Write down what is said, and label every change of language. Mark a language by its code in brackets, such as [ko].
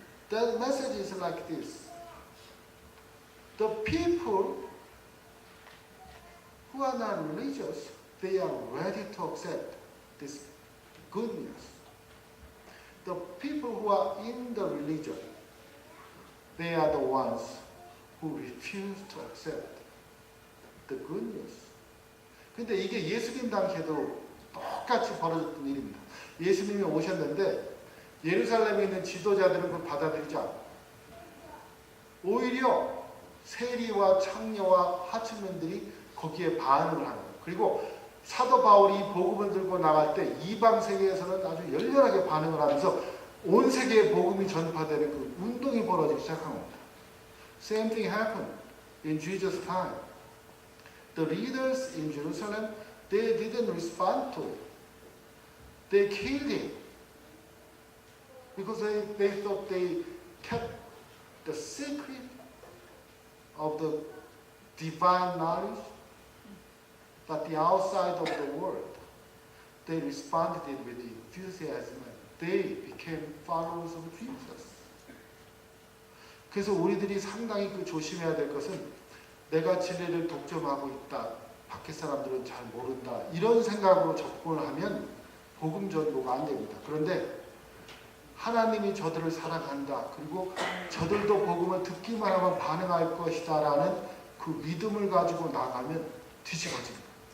[en] The message is like this. The people who are not religious, they are ready to accept this good news. The people who are in the religion, they are the ones who refuse to accept the good news. [ko] 근데 이게 예수님 당시에도 똑같이 벌어졌던 일입니다. 예수님이 오셨는데 예루살렘에 있는 지도자들은 그걸 받아들이지 않고 오히려 세리와 창녀와 하층민들이 거기에 반응을 하는 거예요. 그리고 사도 바울이 복음을 들고 나갈 때 이방 세계에서는 아주 열렬하게 반응을 하면서 온 세계에 복음이 전파되는 그 운동이 벌어지기 시작한 겁니다. [en] Same thing happened in Jesus' time. The leaders in Jerusalem, they didn't respond to it. They killed him because they thought they kept the secret of the divine knowledge, but the outside of the world, they responded with enthusiasm. They became followers of Jesus. [ko] 그래서 우리들이 상당히 조심해야 될 것은 내가 진리를 독점하고 있다. 밖에 사람들은 잘 모른다. 이런 생각으로 접근을 하면 복음 전도가 안 됩니다. 그런데 하나님이 저들을 사랑한다. 그리고 저들도 복음을 듣기만 하면 반응할 것이다 라는 그 믿음을 가지고 나가면 뒤집어집니다.